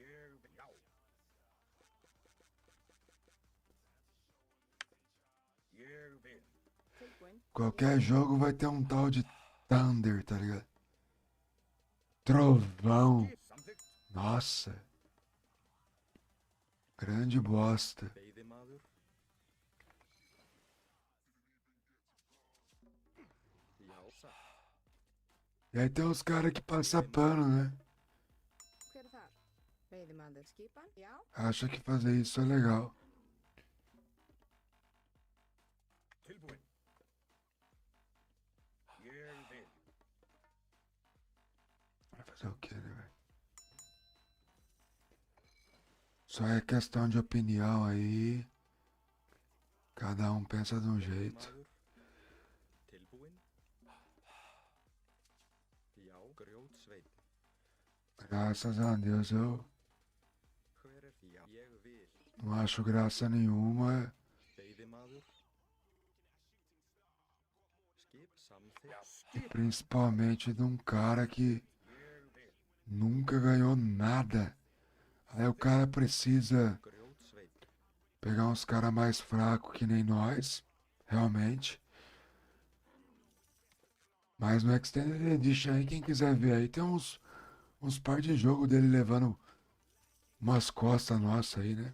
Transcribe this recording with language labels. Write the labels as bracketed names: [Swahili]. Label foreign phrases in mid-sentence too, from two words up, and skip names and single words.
[Portuguese] Qualquer jogo vai ter um tal de Thunder, tá ligado? Trovão. Nossa. Grande bosta. [Icelandic] Veiðimaður. Já, satt. [Portuguese] E aí tem uns caras que passam pano, né? [Icelandic] Hver er þar? Veiðimaður skipan? Já. [Portuguese] Acha que fazer isso é legal. [Icelandic] Tilbúin. Ég vil. [Portuguese] Vai fazer o quê, né, velho? Só é questão de opinião aí. Cada um pensa de um jeito. [Icelandic] Veiðimaður. Tilbúin. Já, grjótsveinn. [Portuguese] Graças a Deus eu [Icelandic] Hver er já? Ég vil. [Portuguese] não acho graça nenhuma. [Icelandic] Veiðimaður. Skip samþykkt. [Portuguese] E principalmente de um cara que nunca ganhou nada. Aí o cara precisa [Icelandic] Grjótsveinn. [Portuguese] pegar uns caras mais fracos que nem nós, realmente. Mas no Extended Edition aí, quem quiser ver aí, tem uns par de jogo dele levando umas costas nossas aí, né?